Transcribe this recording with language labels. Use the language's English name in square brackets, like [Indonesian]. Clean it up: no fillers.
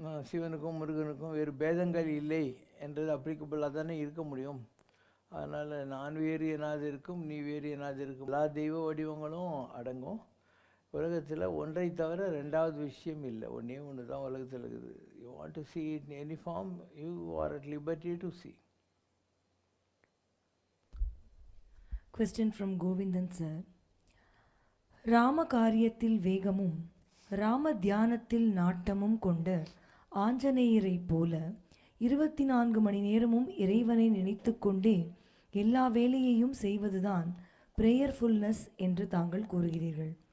[Tamil] சிவனுக்கும் முருகனுக்கும் வேறு பேதங்கள் இல்லை என்றது அப்ளிகபிளாக தானே இருக்க முடியும். அதனால் நான் வேறு என்னாது இருக்கும், நீ வேறு என்னாது இருக்கும், எல்லா தெய்வ வடிவங்களும் அடங்கும். உலகத்தில் ஒன்றை தவிர ரெண்டாவது விஷயம் இல்லை, ஒன்றே ஒன்று தான் உலகத்தில் இருக்குது. [English] You want to see it in any form, you are at liberty to see. Question from Govindan sir. [Tamil] Rama காரியத்தில் வேகமும் ராம தியானத்தில் நாட்டமும் கொண்ட ஆஞ்சநேயரைப் போல 24 மணி நேரமும் இறைவனை நினைத்து கொண்டே எல்லா வேலையையும் செய்வதுதான் பிரேயர்ஃபுல்னஸ் என்று தாங்கள் கூறுகிறீர்கள்.